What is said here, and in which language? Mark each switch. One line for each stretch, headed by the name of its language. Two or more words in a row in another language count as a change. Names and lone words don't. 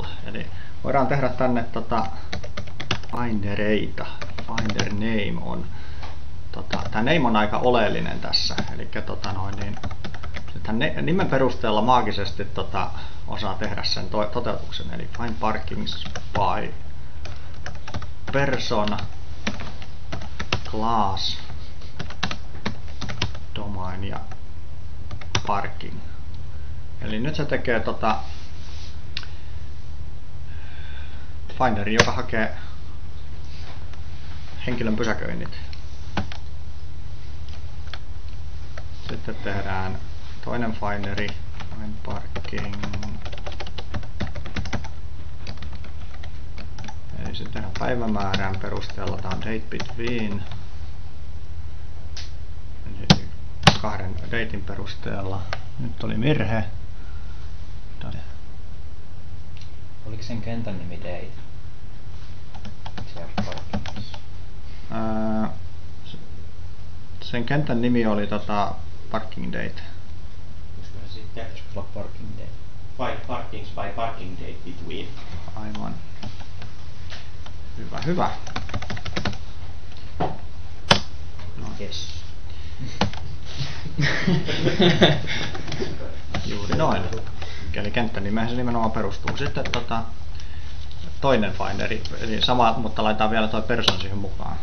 Finnish: Eli voidaan tehdä tänne findereita.
English: Finder name
Finnish: on tämä name on aika oleellinen tässä. Eli nimen perusteella maagisesti osaa tehdä sen toteutuksen.
English: Eli find parkings by person class domain ja parking.
Finnish: Eli nyt se tekee finderi, joka hakee henkilön pysäköinnit. Sitten tehdään toinen finderi,
English: find parking.
Finnish: Eli sitten tehdään päivämäärän perusteella, tämä on
English: date between.
Finnish: Eli 2 datein perusteella. Nyt oli virhe. Oliko sen kentän nimi date?
English: Sen kentän nimi oli parking date. Koska se sitten pitäisi olla parking date. Find parkings by parking date between.
Finnish: Aivan. Hyvä, hyvä. No. Yes. Juuri noin. Eli kenttänimeen se nimenomaan perustuu. Sitten toinen finderi, eli sama, mutta laitetaan vielä tuo person siihen mukaan.